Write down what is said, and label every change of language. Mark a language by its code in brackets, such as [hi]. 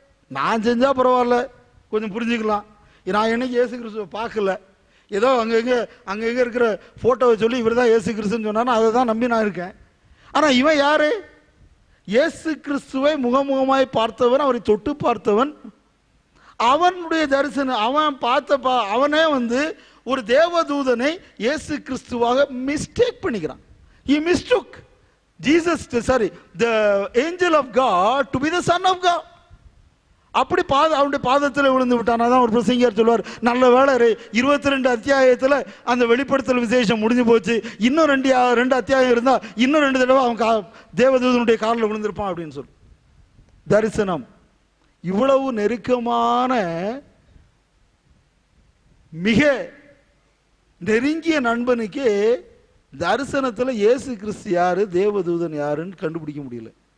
[ta] நான் செஞ்சா பரவாயில்ல, கொஞ்சம் புரிஞ்சுக்கலாம், நான் என்னைக்கு இயேசு கிறிஸ்துவை பார்க்கல, ஏதோ அங்கங்க இருக்கிற போட்டோவை சொல்லி இவர் தான் இயேசு கிறிஸ்துன்னு சொன்னா அதை தான் நம்பி நான் இருக்கேன். ஆனா இவன் யாரு? இயேசு கிறிஸ்துவை முகமுகமாய் பார்த்தவன், அவரை தொட்டு பார்த்தவன், அவனுடைய தரிசனம், அவன் அவனே ஒரு தேவதூதனை இயேசு கிறிஸ்துவாக மிஸ்டேக் பண்ணிக்கிறான். [en] He mistook Jesus, the angel of God to be the son of God. [ta] அப்படி அவனுடைய பாதத்தில் விழுந்து விட்டான். அதான் ஒரு பிரசங்கியார் சொல்வார், நல்ல வேளை 22 அத்தியாயத்தில் அந்த வெளிப்படுத்தல் விசேஷம் முடிஞ்சு போச்சு, இன்னும் ரெண்டு அத்தியாயம் இருந்தா இன்னும் 2 தடவை அவன் தேவதூதனுடைய காலில் விழுந்திருப்பான் அப்படின்னு சொல்லி. தரிசனம் இவ்வளவு நெருக்கமான மிக நெருங்கிய நண்பனுக்கு தரிசனத்தில் இயேசு கிறிஸ்து யாரு, தேவதூதன் யாருன்னு கண்டுபிடிக்க முடியல.